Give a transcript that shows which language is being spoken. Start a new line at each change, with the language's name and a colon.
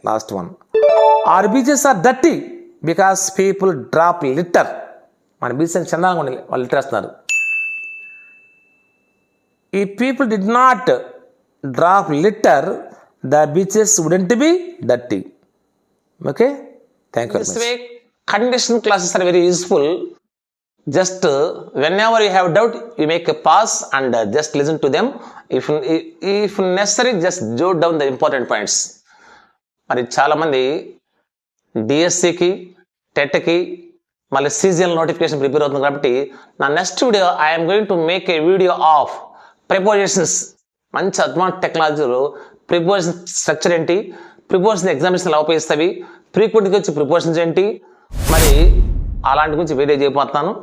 English: Last one, our beaches are dirty because people drop litter.
Telugu: మన beach అని చందంగా ఉండాలి, వాళ్ళు లిటర్ వేస్తున్నారు.
English: ఈ people did not drop litter, the beaches wouldn't be dirty. Okay, thank you very much. This way conditional classes are very useful. Just whenever you have doubt, you make a pause and just listen to them. If necessary, just jot down the important points.
Telugu: మరి చాలామంది డిఎస్సికి, టెట్కి, మళ్ళీ seasonal notification prepare అవుతుంది కాబట్టి నా next video
English: I'm going to make a video of prepositions.
Telugu: మంచి advance టెక్నాలజీలో preposition structure ఏంటి, ప్రిపోజిషన్ ఎగ్జామినేషన్ ఎలా ఉపయోగిస్తాయి, ప్రీక్వెంట్కి వచ్చి ప్రిపోజిషన్స్ ఏంటి, మరి అలాంటి గురించి వీడియో చేయబోతున్నాను.